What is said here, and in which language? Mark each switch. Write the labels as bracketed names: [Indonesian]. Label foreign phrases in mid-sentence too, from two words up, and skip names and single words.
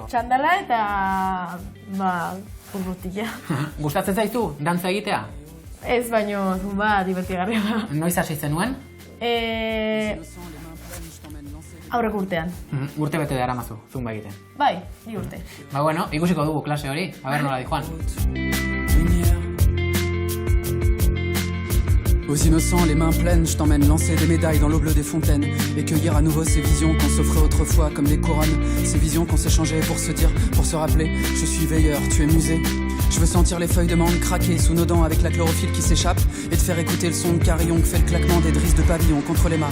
[Basque] Txandala eta, urrutila. Gustatzen zaizu, dantza egitea? Ez, baino zumba divertigarria da. Noiz hasi zenuen? Aurreko urtean. Urte bete daramazu, zumba egiten. Bai, 2 urte. Ikusiko dugu klase hori, nola di Juan. [French] Aux innocents, les mains pleines, je t'emmène lancer des médailles dans l'eau bleue des fontaines et cueillir à nouveau ces visions qu'on s'offrait autrefois comme des couronnes, ces visions qu'on s'échangeait pour se dire, pour se rappeler, je suis veilleur, tu es musée. Je veux sentir les feuilles de mangue craquer sous nos dents avec la chlorophylle qui s'échappe et te faire écouter le son de carillon que fait le claquement des drisses de pavillon contre les mâts.